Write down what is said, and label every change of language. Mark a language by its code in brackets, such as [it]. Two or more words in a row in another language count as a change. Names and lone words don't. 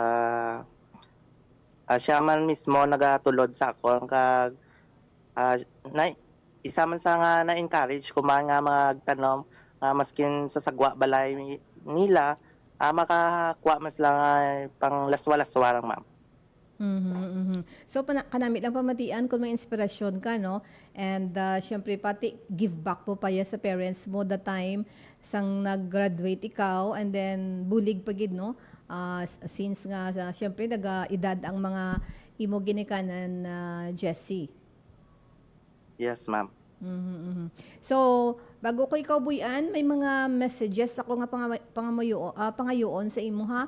[hil] Siya man mismo nagatulod sa akon kag isa man sa nga na-encourage ko man nga magtanom maskin sa sagwa balay nila makakuha mas lang pang laswa-laswa lang ma'am. So kanami lang pamatian kung may inspirasyon ka no and syempre pati [en] give back [hil] po pa ya sa parents mo [en] the time [hil] sang nag-graduate ikaw [en] and then [hil] bulig pagid no since nga syempre naga-edad ang mga imo ginikanan Jessie. [en] Yes ma'am. [hil] So, bago ko ikaw buyan, may mga messages ako nga pangayoon sa imo ha.